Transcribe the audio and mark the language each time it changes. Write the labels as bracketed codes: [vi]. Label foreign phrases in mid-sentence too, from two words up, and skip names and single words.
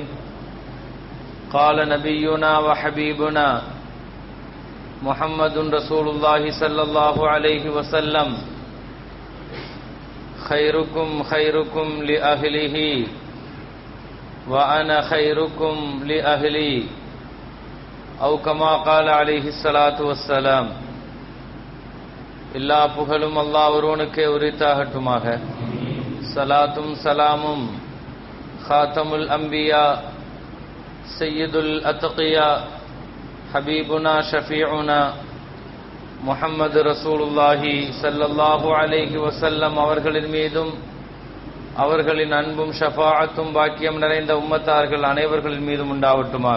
[ar] قال نبينا وحبيبنا محمد رسول الله صلى الله عليه وسلم: خيركم خيركم لأهله وأنا خيركم لأهلي، أو كما قال عليه الصلاة والسلام. [ta] எல்லா புகழும் அல்லாஹ் ஒருவனுக்கே உரித்தாகட்டுமாக. சலாத்தும் சலாமும் [ar] خاتم الأنبياء سيد الأتقياء حبيبنا شفيعنا محمد رسول الله صلى الله عليه وسلم [ta] அவர்களின் மீதும் அவர்களின் அன்பும் ஷஃபாஅத்தும் பாக்கியம் நிறைந்த உம்மத்தார்கள் அனைவர்களின் மீதும் உண்டாவட்டுமாக.